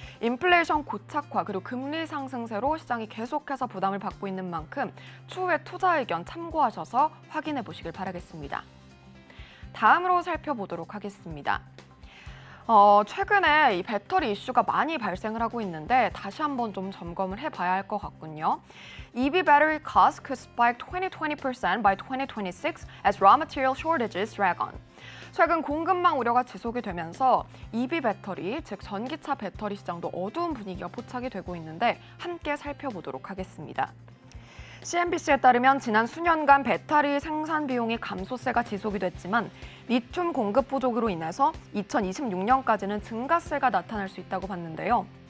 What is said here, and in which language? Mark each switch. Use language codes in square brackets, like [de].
[ko] 인플레이션 고착화 그리고 금리 상승세로 시장이 계속해서 부담을 받고 있는 만큼 추후에 투자 의견 참고하셔서 확인해 보시길 바라겠습니다. 다음으로 살펴보도록 하겠습니다. 최근에 이 배터리 이슈가 많이 발생을 하고 있는데 다시 한번 좀 점검을 해봐야 할 것 같군요. [en] EV battery costs could spike 20% by 2026 as raw material shortages drag on. [ko] 최근 공급망 우려가 지속이 되면서 EV 배터리, 즉 전기차 배터리 시장도 어두운 분위기가 포착이 되고 있는데 함께 살펴보도록 하겠습니다. CNBC에 따르면 지난 수년간 배터리 생산 비용의 감소세가 지속이 됐지만 리튬 공급 부족으로 인해서 2026년까지는 증가세가 나타날 수 있다고 봤는데요.